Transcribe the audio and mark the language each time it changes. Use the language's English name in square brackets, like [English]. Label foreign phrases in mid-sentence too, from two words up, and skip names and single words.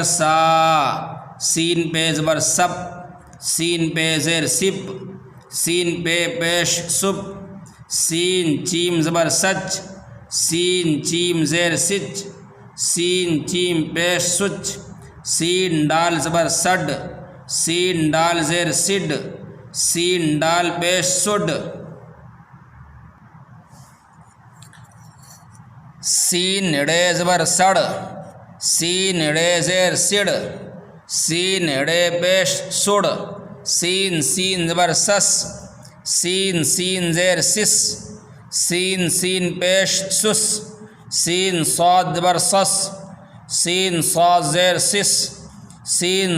[Urdu] سا، سین پہ زبر سب، سین پہ زیر سب، سین پہ پیش سب، سین چیم زبر سچ، سین چیم زیر سچ، سین چیم پیش سچ، سین ڈال زبر سڈ، سین ڈال زیر سڈ، سین ڈال پیش سڈ، سین ڑے زبر سڑ، سین ڑے زیر سڑ، سین ڑے پیش سڑ، سین سین زبر سس، سین سین زیر سس، سین سین پیش سس، سین صاد زبر سس، سین صاد زیر سس، سین